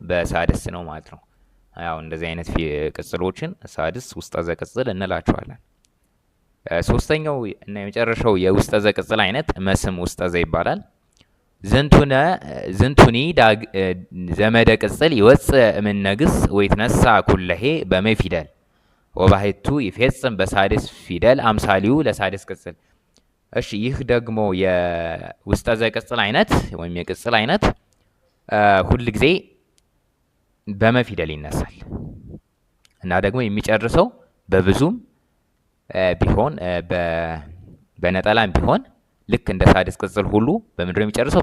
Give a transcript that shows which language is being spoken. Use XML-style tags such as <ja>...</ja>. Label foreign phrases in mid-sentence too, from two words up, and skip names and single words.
<am>በሳድስ ነው ማለት ነው። ያው እንደዚህ አይነት ቅጽሎችን ሳድስ ውስጠዘ ቅጽል እንላቸዋለን። ሶስተኛው እና የመጨረሻው የውስጠ ዘ ቅጽል አይነት መስም ውስጠ ዘ ይባላል።</am> <gez>ዝንቱኒ ዘመደ ቅጽል ይወፅእ እምነ ግስ ወይትነሳ ኩለሄ በመ ፊደል ወባሕቱ ይፌጽም በሳድስ ፊደል አምሳሊው ለሳድስ ቅጽል።</gez> <am>እሺ ይህ ደግሞ የውስጠ ዘ ቅጽል አይነት ወይም የቅጽል አይነት ሁል ጊዜ በመ ፊደል ይነሳል እና ደግሞ የሚጨርሰው በብዙም ቢሆን በነጠላም ቢሆን ልክ እንደ ሳድስ ቅጽል ሁሉ በምንድነው የሚጨርሰው?</am>